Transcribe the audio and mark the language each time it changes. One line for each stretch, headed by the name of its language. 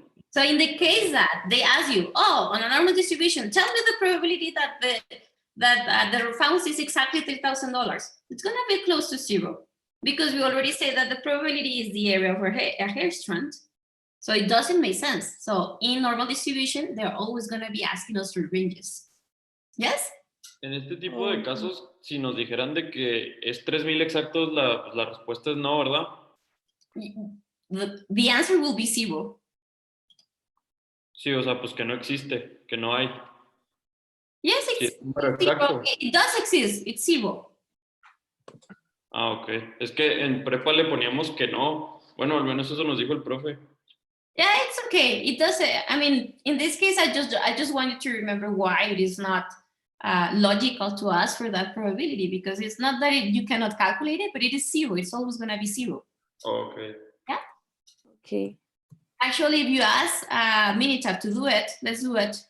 English: So in the case that they ask you, oh, on a normal distribution, tell me the probability that the refunds is exactly $3,000. It's gonna be close to 0 because we already say that the probability is the area of a hair strand. So it doesn't make sense. So in normal distribution, they're always going to be asking us for ranges. Yes?
Spanish: En este tipo de casos, si nos dijeran de que es 3000 exactos, la respuesta es no, ¿verdad?
English: The answer will be 0.
Spanish: Sí, o sea, pues que no existe, que no hay.
English: Yes,
Spanish: Sí,
English: it's
Spanish: es un número
English: zero.
Spanish: exacto.
English: It does exist. It's 0. Ah, ok.
Spanish: Es que en prepa le poníamos que no. Bueno, al menos eso nos dijo el profe.
English: Yeah, it's okay. It does. I mean, in this case, I just want you to remember why it is not logical to ask for that probability, because it's not that you cannot calculate it, but it is 0. It's always going to be 0. Ok. Okay. Actually, if you ask Minitab to do it, let's do it.